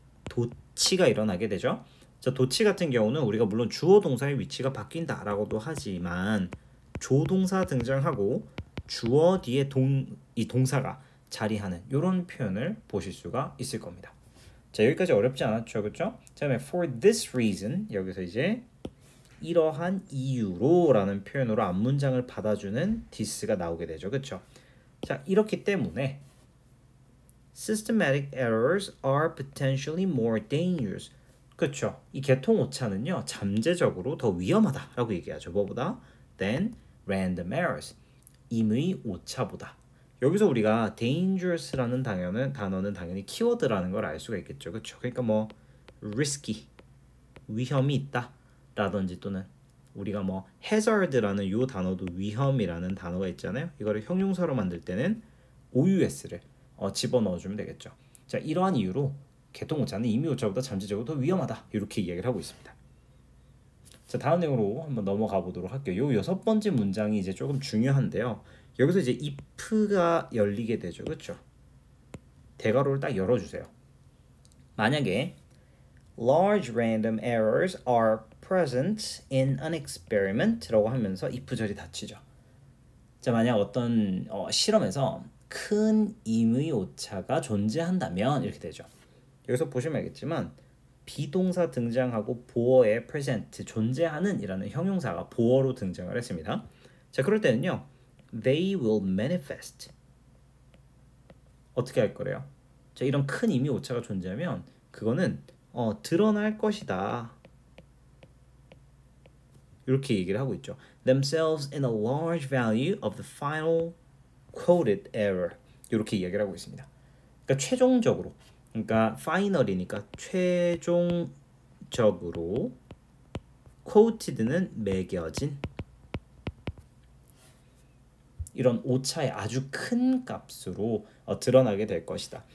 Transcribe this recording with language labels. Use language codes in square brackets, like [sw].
[ko] 도치가 일어나게 되죠. 자, 도치 같은 경우는 우리가 물론 주어 동사의 위치가 바뀐다라고도 하지만 조동사 등장하고 주어 뒤에 이 동사가 자리하는 이런 표현을 보실 수가 있을 겁니다. 자, 여기까지 어렵지 않았죠, 그렇죠? 자, 그다음에 [en] for this reason [ko] 여기서 이제 이러한 이유로라는 표현으로 앞문장을 받아주는 this가 나오게 되죠, 그렇죠? 자, 이렇기 때문에 [en] systematic errors are potentially more dangerous. [ko] 그렇죠? 이 계통 오차는요 잠재적으로 더 위험하다라고 얘기하죠. 뭐보다? [en] than random errors. [ko] 임의 오차보다. 여기서 우리가 dangerous라는 단어는 당연히 키워드라는 걸 알 수가 있겠죠. 그렇죠? 그러니까 뭐 risky 위험이 있다라든지 또는 우리가 뭐 hazard라는 이 단어도 위험이라는 단어가 있잖아요. 이거를 형용사로 만들 때는 OUS를 집어넣어주면 되겠죠. 자, 이러한 이유로 계통 오차는 임의 오차보다 잠재적으로 더 위험하다. 이렇게 이야기를 하고 있습니다. 자, 다음 내용으로 한번 넘어가 보도록 할게요. 요 여섯 번째 문장이 이제 조금 중요한데요. 여기서 이제 if가 열리게 되죠. 그렇죠? 대괄호를 딱 열어주세요. 만약에 [en] large random errors are present in an experiment [ko] 라고 하면서 if 절이 닫히죠. 자, 만약 어떤 실험에서 큰 임의 오차가 존재한다면 이렇게 되죠. 여기서 보시면 알겠지만 비동사 등장하고 보어의 present 존재하는 이라는 형용사가 보어로 등장을 했습니다. 자, 그럴 때는요. [en] They will manifest. [ko] 어떻게 할 거래요? 자, 이런 큰 이미 오차가 존재하면 그거는 드러날 것이다. 이렇게 얘기를 하고 있죠. [en] Themselves in a large value of the final quoted error. [ko] 이렇게 이야기를 하고 있습니다. 그러니까 최종적으로, 그러니까 final이니까 최종적으로, quoted는 매겨진, 이런 오차의 아주 큰 값으로 드러나게 될 것이다.